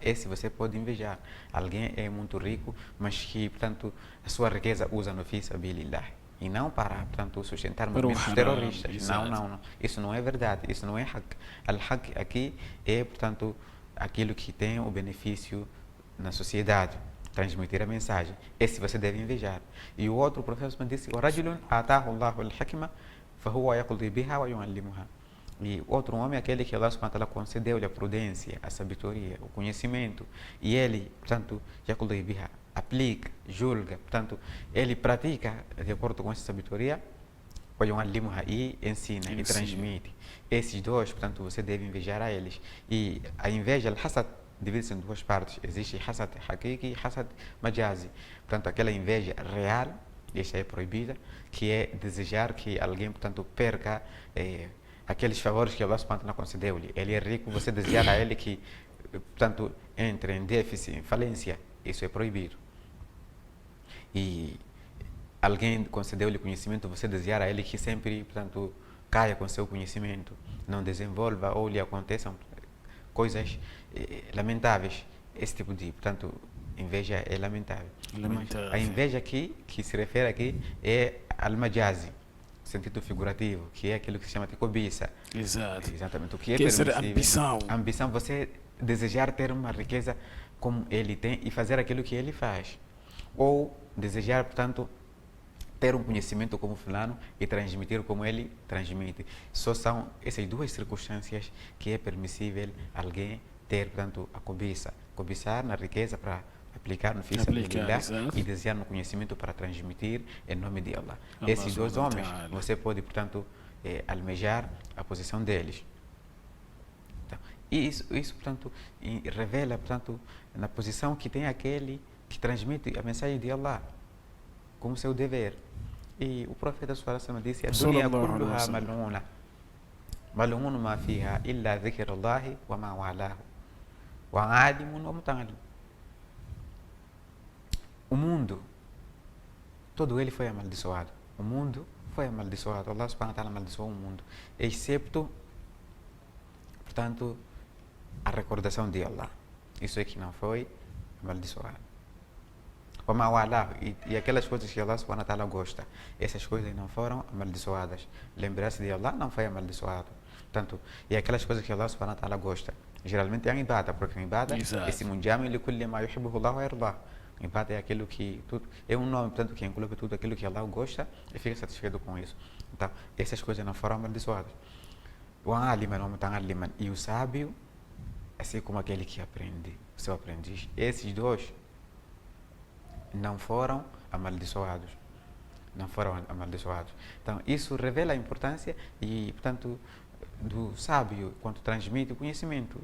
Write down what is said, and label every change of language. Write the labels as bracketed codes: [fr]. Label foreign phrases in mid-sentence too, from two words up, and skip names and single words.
[pt] Esse você pode invejar. Alguém é muito rico, mas que, portanto, a sua riqueza usa no [ar] في سبيل الله. [pt] E não para, portanto, sustentar movimentos terroristas. Exato. Não. Isso não é verdade. Isso não é haqq. Al-haqq aqui é, portanto, aquilo que tem o benefício na sociedade, transmitir a mensagem. Esse você deve invejar. E o outro professor me disse, [ar] وَرَجُلٌ آتَاهُ اللَّهُ الْحِكْمَةَ فَهُوَ يَقْضِي بِهَا وَيُعَلِّمُهَا. [pt] E outro homem é aquele que [ar] الله سبحانه وتعالى [pt] concedeu-lhe a prudência, a sabedoria, o conhecimento. E ele, portanto, [ar] يَقْضِي بِهَا, [pt] aplica, julga, portanto, ele pratica de acordo com essa sabedoria, وَيُعَلِّمُهَا, e ensina, e transmite. Esses dois, portanto, você deve invejar a eles. E a inveja, al-hasad, divide-se em duas partes. Existe [ar] حسد حقيقي [pt] e [ar] حسد مجازي. [pt] Portanto, aquela inveja real, e esta é proibida, que é desejar que alguém, portanto, perca aqueles favores que [ar] الله سبحانه وتعالى [pt] concedeu-lhe. Ele é rico, você desejar a ele que, portanto, entre em déficit, em falência. Isso é proibido. E alguém concedeu-lhe conhecimento, você desejar a ele que sempre, portanto, caia com seu conhecimento, não desenvolva ou lhe aconteçam coisas lamentáveis. Esse tipo de, portanto, inveja é lamentável. A inveja aqui, que se refere aqui, é al-majazi, sentido figurativo, que é aquilo que se chama de cobiça. Exato. Exatamente. O que é permissível. Ambição. Ambição, você desejar ter uma riqueza como ele tem e fazer aquilo que ele faz. Ou desejar, portanto, ter um conhecimento como fulano e transmitir como ele transmite. Só são essas duas circunstâncias que é permissível alguém ter, portanto, a cobiça. Cobiçar na riqueza para aplicar no [ar] في سبيل الله [pt] e desejar no conhecimento para transmitir em nome de Allah. Esses dois homens, você pode, portanto, almejar a posição deles. Então, e isso, portanto, revela, portanto, na posição que tem aquele que transmite a mensagem de Allah como seu dever. E o profeta [ar] sallallahu disse, الدنيا كلها ملعونة ملعون ما فيها إلا ذكر الله وما والاه وعالم ومتعلم. [pt] O mundo, todo ele foi amaldiçoado. O mundo foi amaldiçoado. [ar] الله سبحانه وتعالى [pt] amaldiçoou o mundo, excepto, portanto, a recordação de Allah. Isso é que não foi amaldiçoado. E aquelas coisas que [ar] الله سبحانه وتعالى [pt] gosta, essas coisas não foram amaldiçoadas. Lembrar-se de Allah não foi amaldiçoado. Portanto, e aquelas coisas que [ar] الله سبحانه وتعالى [pt] gosta, geralmente é a ibada, porque a ibada é esse [ar] جامع لكل ما يحبه الله ويرضاه. [pt] Ibada é aquilo que é um nome, portanto, que engloba tudo aquilo que Allah gosta e fica satisfeito com isso. Então, essas coisas não foram amaldiçoadas. [ar] وعالما ومتعلما, [pt] e o sábio, assim como aquele que aprende, o seu aprendiz. Esses dois não foram amaldiçoados. Não foram amaldiçoados. Então, isso revela a importância e, portanto, do sábio quando transmite o conhecimento.